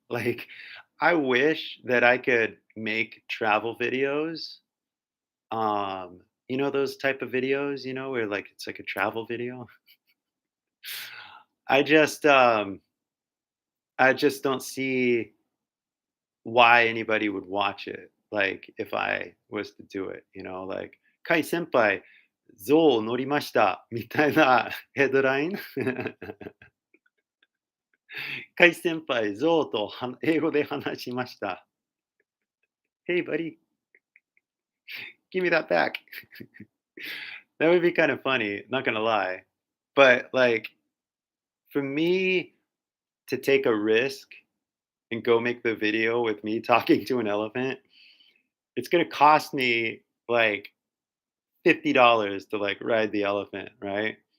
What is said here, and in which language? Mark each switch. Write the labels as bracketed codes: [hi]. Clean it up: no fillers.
[en] Like, I wish that I could make travel videos. Those type of videos, where like it's like a travel video. I just, um, I just don't see why anybody would watch it. Like, if I was to do it, like, [ja] Kai senpai, 象乗りましたみたいなヘッドラインカイ先輩、ゾウと英語で話しました。 [en] Hey, buddy, give me that back. That would be kind of funny, not gonna lie. But like for me to take a risk and go make the video with me talking to an elephant, it's gonna cost me like $50 to like ride the elephant, right?